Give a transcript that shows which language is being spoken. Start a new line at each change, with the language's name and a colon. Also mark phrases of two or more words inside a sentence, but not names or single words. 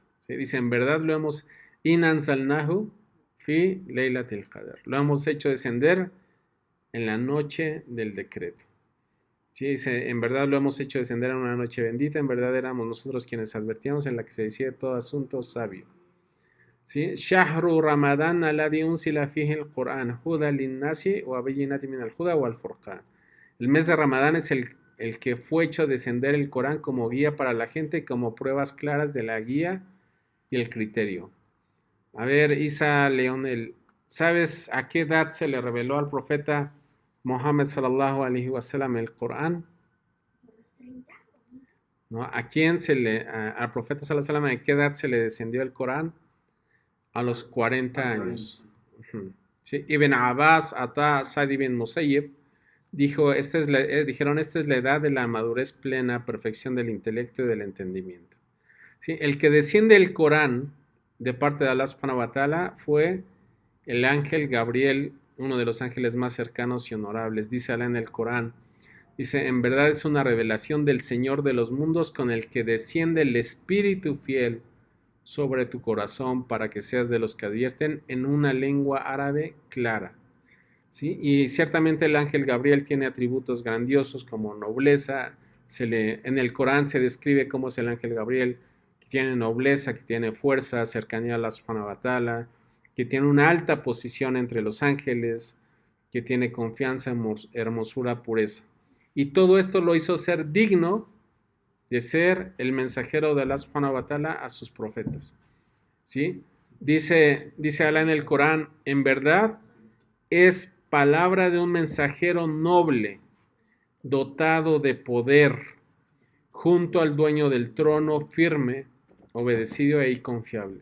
Spanish: ¿Sí? Dice, en verdad lo hemos
Arabic: إنا أنزلناه في ليلة القدر.
Spanish: Lo hemos hecho descender en la noche del decreto. Sí, dice, en verdad lo hemos hecho descender en una noche bendita, en verdad éramos nosotros quienes advertíamos en la que se decide todo asunto sabio. ¿Sí?
Arabic: شهر رمضان الذي أنزل فيه القرآن هدى للناس وبينات من الهدى والفرقان.
Spanish: El mes de Ramadán es el que fue hecho descender el Corán como guía para la gente y como pruebas claras de la guía y el criterio. A ver, Isa Leonel, ¿sabes a qué edad se le reveló al profeta Muhammad
Arabic: صلى الله عليه وسلم
Spanish: el Corán? ¿No? ¿A quién al profeta
Arabic: صلى الله عليه وسلم
Spanish: a qué edad se le descendió el Corán? A los 40 años. Sí. Ibn Abbas, Ata, Sa'd ibn Musayyib dijeron, esta es la edad de la madurez plena, perfección del intelecto y del entendimiento. ¿Sí? El que desciende el Corán de parte de Allah
Arabic: سبحانه وتعالى
Spanish: fue el ángel Gabriel, uno de los ángeles más cercanos y honorables. Dice Allah en el Corán, dice, en verdad es una revelación del Señor de los mundos con el que desciende el Espíritu fiel sobre tu corazón para que seas de los que advierten en una lengua árabe clara. ¿Sí? Y ciertamente el ángel Gabriel tiene atributos grandiosos como nobleza. En el Corán se describe cómo es el ángel Gabriel, que tiene nobleza, que tiene fuerza, cercanía a Allah
Arabic: سبحانه وتعالى,
Spanish: que tiene una alta posición entre los ángeles, que tiene confianza, hermosura, pureza. Y todo esto lo hizo ser digno de ser el mensajero de Allah
Arabic: سبحانه وتعالى
Spanish: a sus profetas. ¿Sí? Dice Allah en el Corán, en verdad es palabra de un mensajero noble, dotado de poder, junto al dueño del trono, firme, obedecido e confiable.